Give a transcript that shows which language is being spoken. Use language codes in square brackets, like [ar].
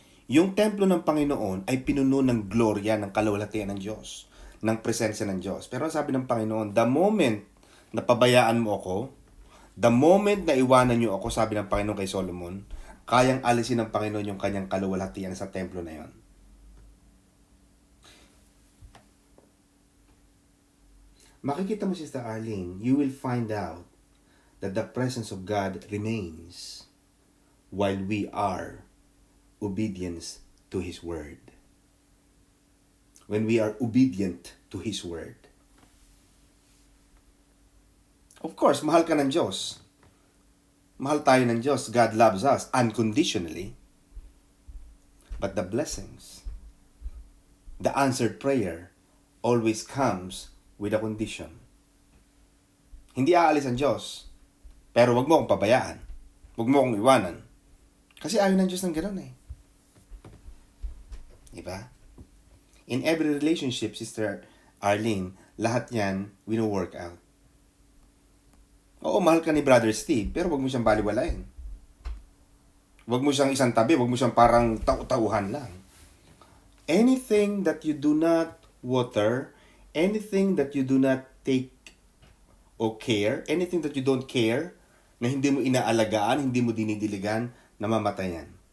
[tl] Yung templo ng Panginoon ay pinuno ng gloria, ng kalawalhatian ng Diyos, ng presensya ng Diyos. Pero ang sabi ng Panginoon, the moment na pabayaan mo ako, the moment na iwanan niyo ako, sabi ng Panginoon kay Solomon, kayang alisin ng Panginoon yung kanyang kalawalhatian sa templo na yon. [en] Makikita mo, Sister Arlene, you will find out that the presence of God remains while we are obedience to His Word. When we are obedient to His Word. [tl] Of course, mahal ka ng Diyos. Mahal tayo ng Diyos. [en] God loves us unconditionally. But the blessings, the answered prayer, always comes with a condition. [tl] Hindi aalis ang Diyos, pero wag mo akong pabayaan. Wag mo akong iwanan. Kasi ayaw ng Diyos ng gano'n eh. Diba? [en] In every relationship, [tl] Sister Arlene, lahat yan, wino-work out. Oo, mahal ka ni Brother Steve, pero wag mo siyang baliwalain. Wag mo siyang isang tabi, wag mo siyang parang tauhan lang. [en] Anything that you do not water, anything that you do not take or care, anything that you don't care, [tl] na hindi mo inaalagaan, hindi mo dinidiligan, namamatayan.